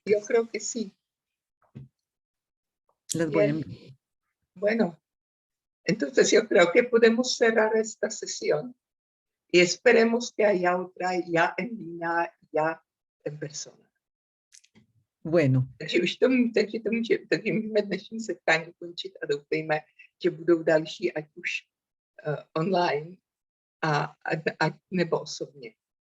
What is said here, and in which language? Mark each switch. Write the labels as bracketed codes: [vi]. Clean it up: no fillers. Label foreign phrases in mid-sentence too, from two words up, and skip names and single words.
[es] Yo creo que sí. Las voy a enviar. Bueno, entonces yo creo que podemos cerrar esta sesión y esperemos que haya otra ya en línea, ya en persona. Bueno. [cs] Takže můžeme dnešní setkání ukončit a doufejme, že budou další, ať už online a nebo osobně.